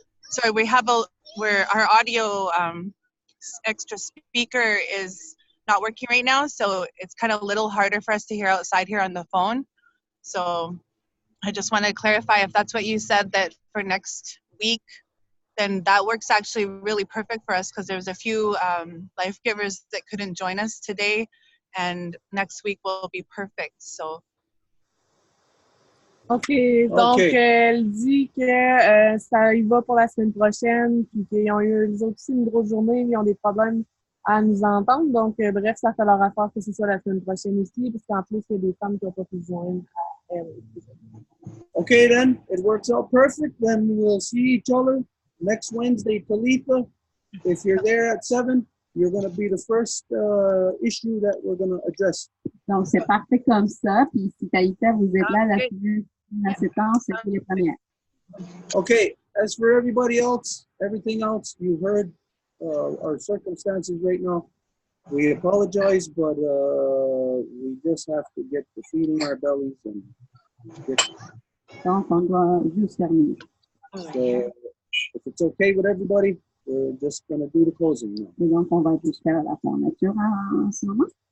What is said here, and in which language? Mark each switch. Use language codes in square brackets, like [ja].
[en] So we have our audio extra speaker is not working right now, so it's kind of a little harder for us to hear outside here on the phone. So I just want to clarify if that's what you said, that for next week, then that works actually really perfect for us, because there's a few life givers that couldn't join us today, and next week will be perfect. So. [fr] OK, donc elle dit que ça y va pour la semaine prochaine, puis qu'ils ont eu les autres aussi une grosse journée, mais ils ont des problèmes à nous entendre. Donc, bref, ça fait leur affaire que ce soit la semaine prochaine aussi, parce qu'en plus, il y a des femmes qui n'ont pas pu se joindre à elle. [en] Okay, then it works out perfect. Then we'll see each other next Wednesday, Talitha. If you're there at 7, you're going to be the first issue that we're going to address. [fr] Donc, c'est parfait comme ça. Puis, si Taïta, vous êtes là la semaine à 7 ans, c'est pour les premières. [en] Okay, as for everybody else, everything else, you heard our circumstances right now. We apologize, but we just have to get to feeding our bellies and get. [fr] Donc, on doit juste terminer. [en] So, if it's okay with everybody, we're just going to do the closing now. [fr] Et donc, on va juste faire la fermeture en ce moment.